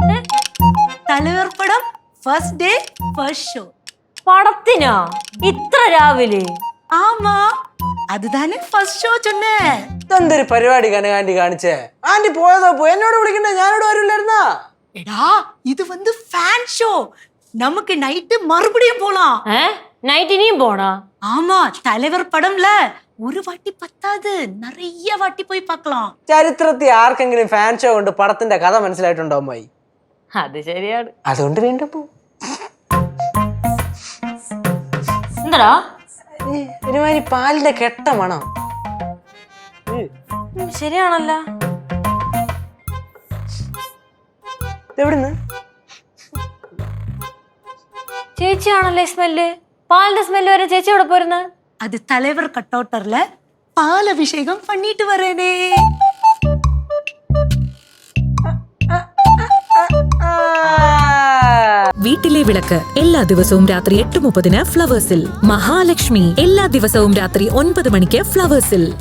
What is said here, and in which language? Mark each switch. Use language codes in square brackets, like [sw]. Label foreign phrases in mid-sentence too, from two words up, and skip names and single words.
[ta] தலைவர் படம் [en] first day first show. [ml] പടത്തിനാ ഇത്ര രാവിലെ? [ta] ஆமா, அதுதானே [en] first show [ta] சொன்னே. [ml] ഇതെന്തൊരു പരിപാടി കനകാന്റി കാണിച്ചേ? ആന്റി പോയതോ പോയി, എന്നോട് വിളിക്കണ്ടേ? ഞാനോട് വരില്ലായിരുന്നാ? [ta] எடா, இது வந்து [en] fan show. [ta] நமக்கு நைட் மறுபடியும் போலாம். [ml] നൈറ്റ് ഇനിയും പോണാ? [ta] ஆமா, தலைவர் படம்ல ஒரு வாட்டி பத்தாது, நிறைய வாட்டி போய் பார்க்கலாம். [ml] ചരിത്രത്തിൽ ആർക്കെങ്കിലും [en] fan show [ml] കൊണ്ട് പടത്തിന്റെ കഥ മനസ്സിലായിട്ടുണ്ടോ അമ്മായി? അത് ശരിയാണ്. അതുകൊണ്ട് വീണ്ടും പോ. എന്താ ഒരുമാതിരി പാലിന്റെ കെട്ട മണം. ശരിയാണല്ല. എവിടുന്ന്? ചേച്ചിയാണല്ലേ സ്മെല്ല്? പാലിന്റെ സ്മെല്ല് വരെ ചേച്ചി എവിടെ പോരുന്നത്? [ta] அது தலைவர் கட்டவுட்டர்ல பால் அபிஷேகம் பண்ணிட்டு வரேனே. [ml] വീട്ടിലെ വിളക്ക് എല്ലാ ദിവസവും രാത്രി 8:30 ഫ്ലവേഴ്സിൽ. മഹാലക്ഷ്മി എല്ലാ ദിവസവും രാത്രി 9 മണിക്ക് ഫ്ലവേഴ്സിൽ.